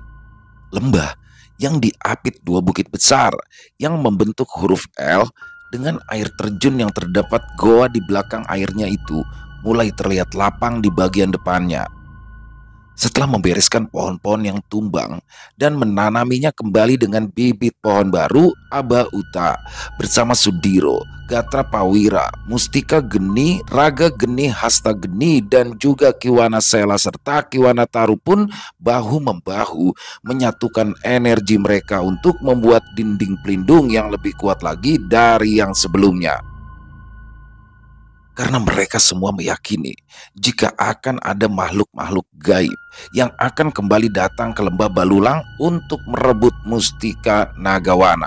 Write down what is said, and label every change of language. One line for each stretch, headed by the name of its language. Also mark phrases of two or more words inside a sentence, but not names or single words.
Indonesian: Lembah yang diapit dua bukit besar yang membentuk huruf L dengan air terjun yang terdapat goa di belakang airnya itu mulai terlihat lapang di bagian depannya. Setelah membereskan pohon-pohon yang tumbang dan menanaminya kembali dengan bibit pohon baru, Aba Uta bersama Sudiro, Gatra Pawira, Mustika Geni, Raga Geni, Hasta Geni, dan juga Kiwana Sela serta Kiwana Taru pun bahu-membahu menyatukan energi mereka untuk membuat dinding pelindung yang lebih kuat lagi dari yang sebelumnya. Karena mereka semua meyakini jika akan ada makhluk-makhluk gaib yang akan kembali datang ke Lembah Balulang untuk merebut Mustika Nagawana.